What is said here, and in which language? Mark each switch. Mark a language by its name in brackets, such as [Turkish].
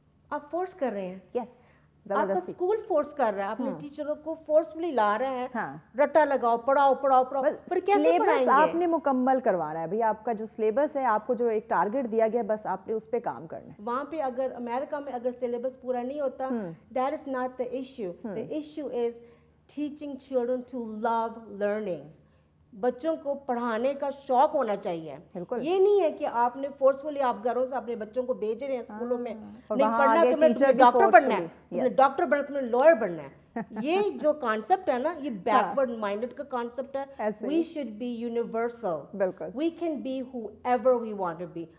[Urdu] آپ فورس کر رہے ہیں. [English] yes, [Urdu] آپ کا اسکول فورس کر رہا ہے, اپنے ٹیچروں کو فورسفلی لا رہا ہے, رٹا لگاؤ, پڑھاؤ, پر کیسے پڑھائیں گے؟ آپ نے مکمل کروانا ہے بھئی, آپ کا جو سلیبس ہے, آپ کو جو ایک ٹارگٹ دیا گیا, بس آپ نے اس پہ کام کرنا ہے. وہاں پہ اگر امریکہ میں اگر سلیبس پورا نہیں ہوتا, [English] That is not the issue. The issue is teaching children to love learning. [Urdu] بچوں کو پڑھانے کا شوق ہونا چاہیے. یہ نہیں ہے کہ آپ نے فورسفلی آپ گھروں سے اپنے بچوں کو بھیج رہے ہیں اسکولوں میں, نہیں پڑھنا تمہیں ڈاکٹر بننا ہے, تمہیں ڈاکٹر بننا, تمہیں لائر بننا ہے. یہ جو کانسیپٹ ہے نا, یہ بیکورڈ مائنڈڈ کا کانسیپٹ ہے. [English] We should be universal, we can be however we want to be.